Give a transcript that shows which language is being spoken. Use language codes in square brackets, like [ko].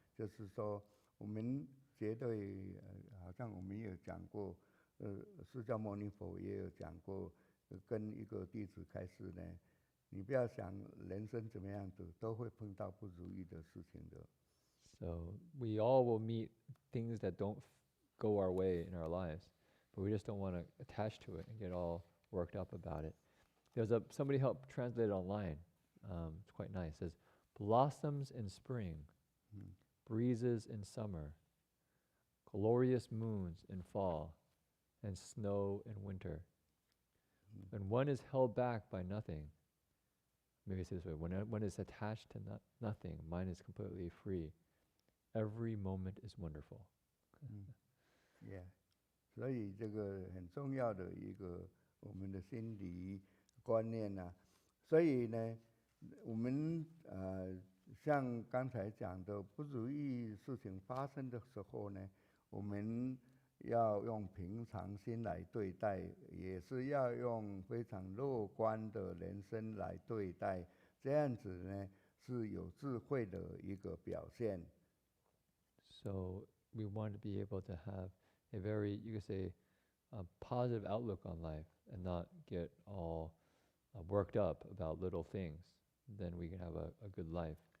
[zh] 就是说，我们绝对好像我们也有讲过，释迦牟尼佛也有讲过，跟一个弟子开示呢。你不要想人生怎么样子，都会碰到不如意的事情的。 [en] So we all will meet things that don't go our way in our lives, but we just don't want to attach to it and get all worked up about it. There's somebody helped translate it online. It's quite nice. It says, blossoms in spring, breezes in summer, glorious moons in fall, and snow in winter. When one is held back by nothing, maybe say this way, when one is attached to nothing, mind is completely free. Every moment is wonderful. Yeah. [zh] 所以这个很重要的一个我们的心理观念啊。所以呢，我们像刚才讲的不如意事情发生的时候呢，我们要用平常心来对待，也是要用非常乐观的人生来对待，这样子呢是有智慧的一个表现。 [en] So we want to be able to have a very, you could say, a positive outlook on life and not get all worked up about little things. Then we can have a good life.